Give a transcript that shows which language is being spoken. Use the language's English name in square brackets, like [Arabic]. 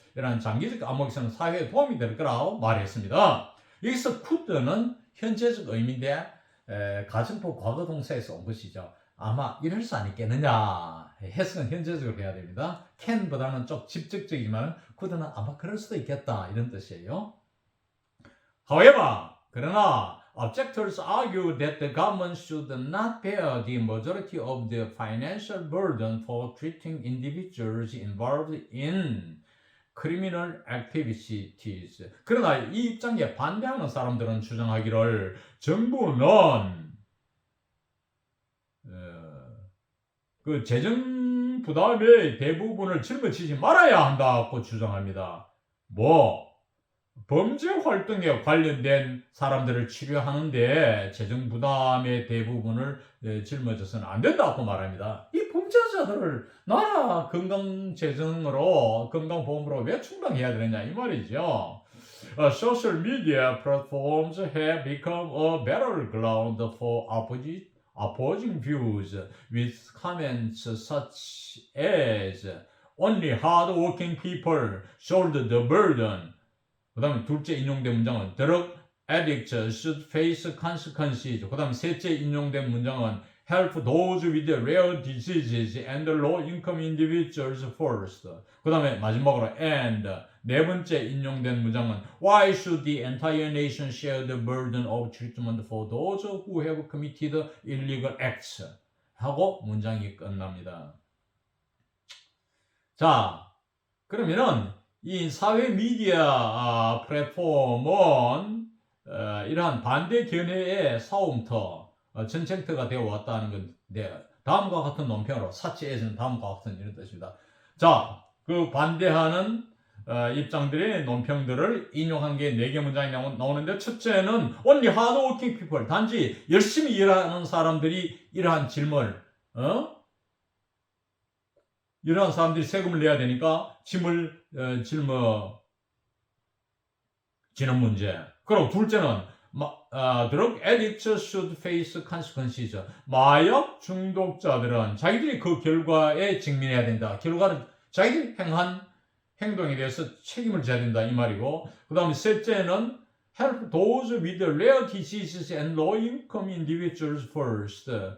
[Korean] 이런 장기적 안목에서는 사회에 도움이 될 거라고 말했습니다. 여기서 could는 현재적 의미인데 가정법 과거 동사에서 온 것이죠. 아마 이럴 수 아니겠느냐. 해석은 현재적으로 해야 됩니다. can보다는 좀 직접적이지만 could는 아마 그럴 수도 있겠다 이런 뜻이에요. [English] However, 그러나 objectors argue that the government should not bear the majority of the financial burden for treating individuals involved in criminal activities. [Korean] 그러나 이 입장에 반대하는 사람들은 주장하기를 정부는 그 재정 부담의 대부분을 짊어지지 말아야 한다고 주장합니다. 범죄 활동에 관련된 사람들을 치료하는데 재정 부담의 대부분을 짊어져서는 안 된다고 말합니다. 이 범죄자들을 나라 건강재정으로, 건강보험으로 왜 충당해야 되느냐 이 말이죠. [English] Social media platforms have become a battleground for opposing views, with comments such as only hard-working people shoulder the burden. [Korean] 그 다음에 둘째 인용된 문장은 [English] drug addicts should face consequences. [Korean] 그 다음에 셋째 인용된 문장은 [English] help those with rare diseases and low-income individuals first. [Korean] 그 다음에 마지막으로 [English] and [Korean] 네 번째 인용된 문장은 [English] Why should the entire nation share the burden of treatment for those who have committed illegal acts? [Korean] 하고 문장이 끝납니다. 자, 그러면은 이 사회 미디어 플랫폼은 이러한 반대 견해의 싸움터, 전쟁터가 되어 왔다는 건데 다음과 같은 논평으로 사치에서는 다음과 같은 이런 뜻입니다. 자, 그 반대하는 입장들의 논평들을 인용한 게 4개 문장이 나오는데 첫째는 [English] only hardworking people, [Korean] 단지 열심히 일하는 사람들이 이러한 짐을 이러한 사람들이 세금을 내야 되니까 짐을 짊어지는 문제. 그리고 둘째는 [English] drug addicts should face consequences. [Korean] 마약 중독자들은 자기들이 그 결과에 직면해야 된다. 결과는 자기들이 행한 행동에 대해서 책임을 져야 된다 이 말이고, 그 다음에 셋째는 [English] help those with rare diseases and low income individuals first.